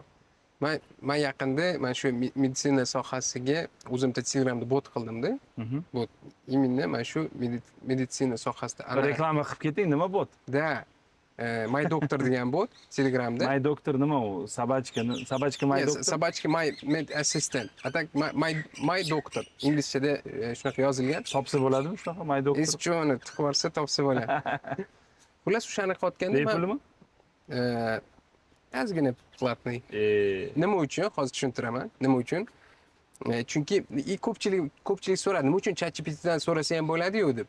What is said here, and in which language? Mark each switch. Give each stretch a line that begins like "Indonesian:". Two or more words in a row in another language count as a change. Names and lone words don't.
Uzbek: Men yaqinda mana shu meditsina sohasiga o'zim Telegramda bot qildim-da. Bot. Именно mana shu meditsina sohasida reklama qilib keting, nima bot? Da. My Doctor degan bot Telegramda. My Doctor nima u? Sabachka My Doctor. Sabachka My Med Assistant. Atak My Doctor. Inglizchada shunaqa yozilgan. Topsa bo'ladimi shunaqa My Doctor? Ischoni tiqib olsa topsa bo'ladi. Xullas o'shani qilayotganda bepulmi? Ozgina platniy. Nima uchun? Hozir tushuntiraman. Nima uchun? Chunki ko'pchilik so'radi, nima uchun ChatGPTdan so'rasa ham bo'ladi-yu deb.